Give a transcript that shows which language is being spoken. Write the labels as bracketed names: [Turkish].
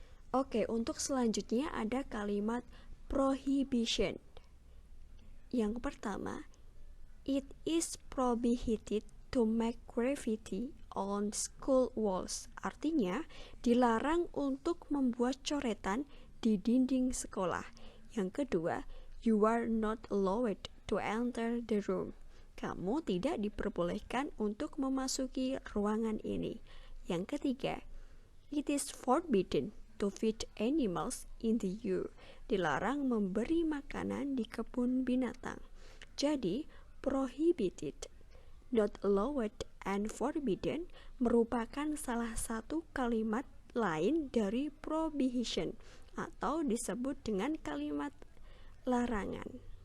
[Indonesian] Oke, untuk selanjutnya ada kalimat prohibition. Yang pertama, [English] it is prohibited to make graffiti on school walls. [Indonesian] Artinya, dilarang untuk membuat coretan di dinding sekolah. Yang kedua, [English] you are not allowed to enter the room. [Indonesian] Kamu tidak diperbolehkan untuk memasuki ruangan ini. Yang ketiga, [English] it is forbidden to feed animals in the zoo. [Indonesian] Dilarang memberi makanan di kebun binatang. Jadi, [English] prohibited, not allowed, and forbidden [Indonesian] merupakan salah satu kalimat lain dari prohibition atau disebut dengan kalimat larangan.